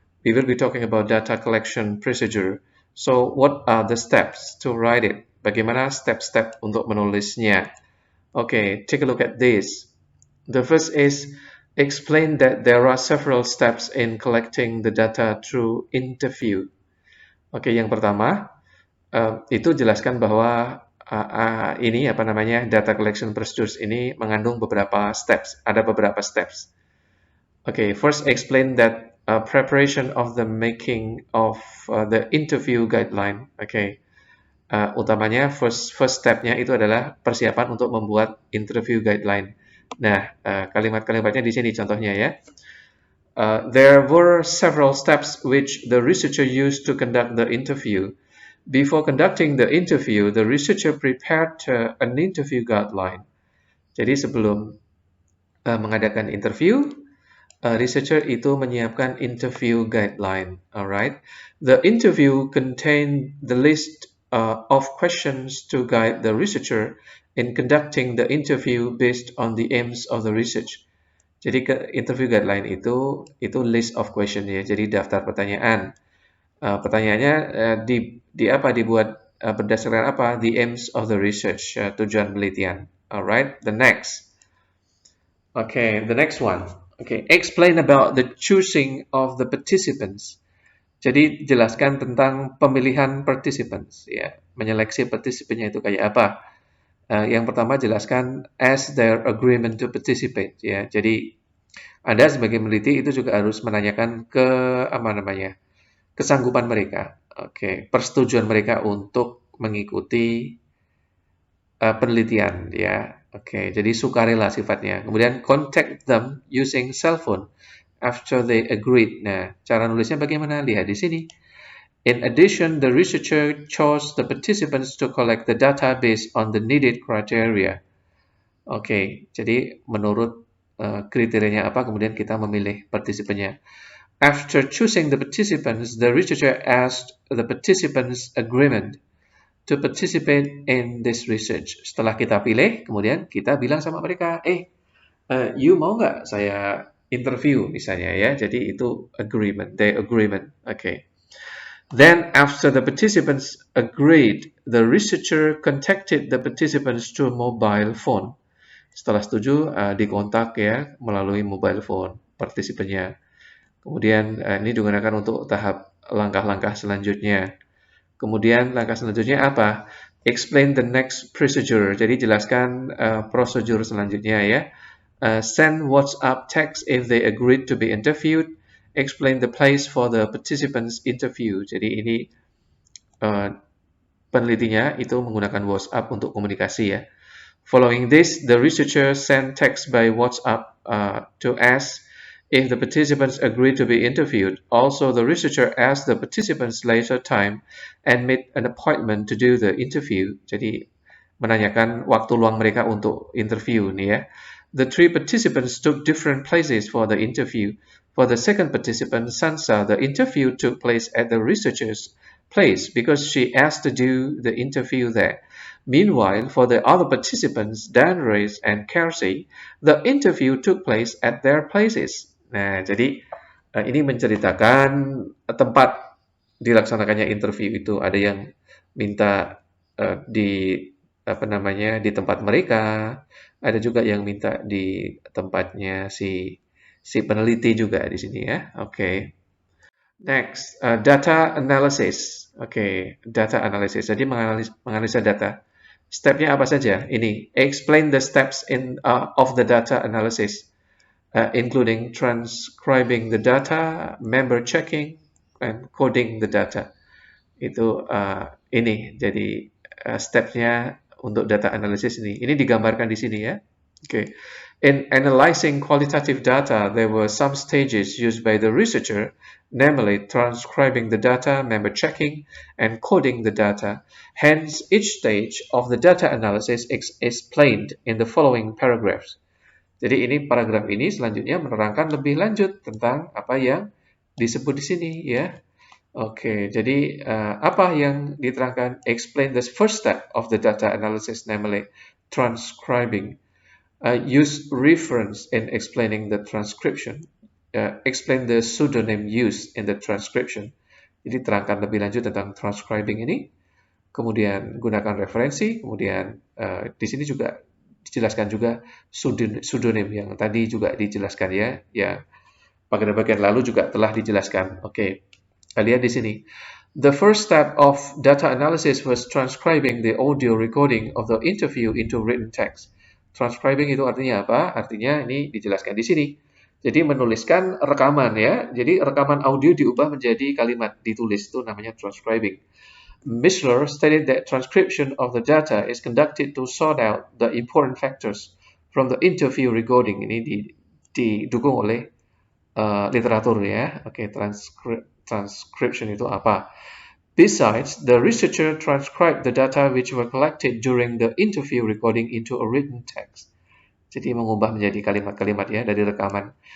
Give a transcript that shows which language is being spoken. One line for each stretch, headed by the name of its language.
English: We will be talking about data collection procedure. So, what are the steps to write it?
Indonesian: Bagaimana step-step untuk menulisnya?
English: Okay, take a look at this. The first is explain that there are several steps in collecting the data through interview.
Indonesian: Oke, yang pertama itu jelaskan bahwa ini apa namanya
English: data collection procedures
Indonesian: ini mengandung beberapa steps. Ada beberapa steps.
English: Oke, first explain that preparation of the making of the interview guideline.
Indonesian: Oke, utamanya first stepnya itu adalah persiapan untuk membuat interview guideline. Nah, kalimat-kalimatnya di sini contohnya ya.
English: There were several steps which the researcher used to conduct the interview. Before conducting the interview, the researcher prepared an interview guideline.
Indonesian: Jadi sebelum mengadakan interview, researcher itu menyiapkan interview guideline.
English: Alright, the interview contained the list of questions to guide the researcher in conducting the interview based on the aims of the research.
Indonesian: Jadi interview guideline itu
English: list of question
Indonesian: ya. Jadi daftar pertanyaan. Pertanyaannya dibuat berdasarkan apa?
English: The aims of the research,
Indonesian: tujuan penelitian.
English: Alright, the next. Okay, the next one. Okay, explain about the choosing of the participants.
Indonesian: Jadi jelaskan tentang pemilihan participants ya. Menyeleksi partisipannya itu kayak apa? Yang pertama jelaskan
English: as their agreement to participate ya.
Indonesian: Jadi Anda sebagai peneliti itu juga harus menanyakan ke apa namanya kesanggupan mereka, oke, persetujuan mereka untuk mengikuti penelitian ya, oke. Jadi sukarela sifatnya. Kemudian
English: contact them using cell phone after they agreed.
Indonesian: Nah, cara nulisnya bagaimana? Lihat di sini.
English: In addition, the researcher chose the participants to collect the data based on the needed criteria.
Indonesian: Oke, jadi menurut kriterianya apa, kemudian kita memilih partisipannya.
English: After choosing the participants, the researcher asked the participants' agreement to participate in this research.
Indonesian: Setelah kita pilih, kemudian kita bilang sama mereka, you mau nggak saya interview misalnya ya. Jadi itu
English: agreement, their agreement. Okay. Then after the participants agreed, the researcher contacted the participants through mobile phone.
Indonesian: Setelah setuju, dikontak ya melalui mobile phone partisipannya. Kemudian ini digunakan untuk tahap langkah-langkah selanjutnya. Kemudian langkah selanjutnya apa?
English: Explain the next procedure.
Indonesian: Jadi jelaskan prosedur selanjutnya ya.
English: Send WhatsApp text if they agreed to be interviewed. Explain the place for the participants interview.
Indonesian: Jadi ini penelitinya itu menggunakan WhatsApp untuk komunikasi ya.
English: Following this, the researcher sent text by WhatsApp to ask if the participants agreed to be interviewed. Also, the researcher asked the participants later time and made an appointment to do the interview.
Indonesian: Jadi menanyakan waktu luang mereka untuk interview nih ya.
English: The three participants took different places for the interview. For the second participant, Sansa, the interview took place at the researcher's place because she asked to do the interview there. Meanwhile, for the other participants, Dan, Reyes, and Kersey, the interview took place at their places.
Indonesian: Nah, jadi ini menceritakan tempat dilaksanakannya interview itu. Ada yang minta di apa namanya di tempat mereka, ada juga yang minta di tempatnya si peneliti juga di sini ya. Oke.
English: Next, data analysis. Oke, data analysis.
Indonesian: Jadi menganalisa data. Stepnya apa saja?
English: Ini, explain the steps of the data analysis, including transcribing the data, member checking, and coding the data.
Indonesian: Itu ini, jadi stepnya untuk data analysis ini. Ini digambarkan di sini ya. Okay.
English: In analyzing qualitative data, there were some stages used by the researcher, namely transcribing the data, member checking, and coding the data. Hence, each stage of the data analysis is explained in the following paragraphs.
Indonesian: Jadi ini paragraf ini selanjutnya menerangkan lebih lanjut tentang apa yang disebut di sini ya.
English: Oke,
Indonesian: jadi apa yang diterangkan?
English: Explain the first step of the data analysis, namely transcribing. Use reference in explaining the transcription. Explain the pseudonym used in the transcription.
Indonesian: Jadi terangkan lebih lanjut tentang transcribing ini. Kemudian gunakan referensi. Kemudian di sini juga dijelaskan juga pseudonym yang tadi juga dijelaskan ya. Ya, pada bagian lalu juga telah dijelaskan. Oke, kita lihat di sini.
English: The first step of data analysis was transcribing the audio recording of the interview into written text.
Indonesian: Transcribing itu artinya apa? Artinya ini dijelaskan di sini. Jadi menuliskan rekaman ya. Jadi rekaman audio diubah menjadi kalimat ditulis, itu namanya transcribing.
English: Mishler stated that transcription of the data is conducted to sort out the important factors from the interview recording.
Indonesian: Ini didukung oleh literatur ya. Oke, transcription itu apa?
English: Besides, the researcher transcribed the data which were collected during the interview recording into a written text.
Indonesian: Jadi mengubah menjadi kalimat-kalimat ya dari rekaman.